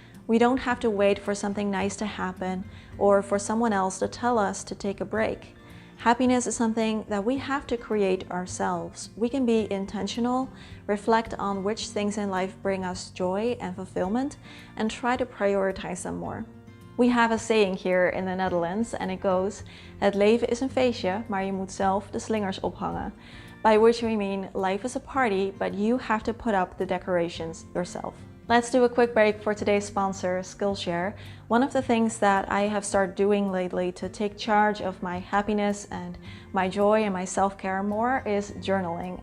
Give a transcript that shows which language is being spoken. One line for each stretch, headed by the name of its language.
English: We don't have to wait for something nice to happen or for someone else to tell us to take a break. Happiness is something that we have to create ourselves. We can be intentional, reflect on which things in life bring us joy and fulfillment, and try to prioritize them more. We have a saying here in the Netherlands, and it goes,
Dutch: het leven is een feestje, maar je moet zelf de slingers ophangen.
English: By which we mean life is a party, but you have to put up the decorations yourself. Let's do a quick break for today's sponsor, Skillshare. One of the things that I have started doing lately to take charge of my happiness and my joy and my self-care more is journaling.